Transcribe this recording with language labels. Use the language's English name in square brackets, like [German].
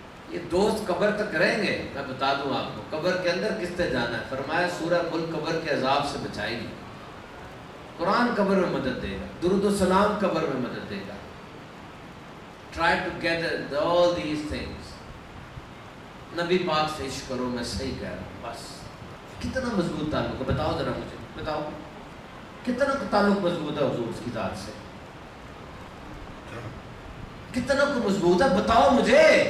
[Urdu] یہ دوست قبر تک رہیں گے. میں بتا دوں آپ کو قبر کے اندر کس سے جانا ہے. فرمایا سورہ ملک قبر کے عذاب سے بچائے گی، قرآن قبر میں مدد دے گا، درود و سلام قبر میں مدد دے گا. [English] Try to gather all these things. [Urdu] نبی پاک سے عشق کرو، میں صحیح کہہ رہا ہوں. بس کتنا مضبوط تعلق ہے، بتاؤ ذرا مجھے، بتاؤ. کتنا کو تعلق مضبوط ہے حضور کی ذات سے؟ کتنا کو مضبوط ہے بتاؤ مجھے.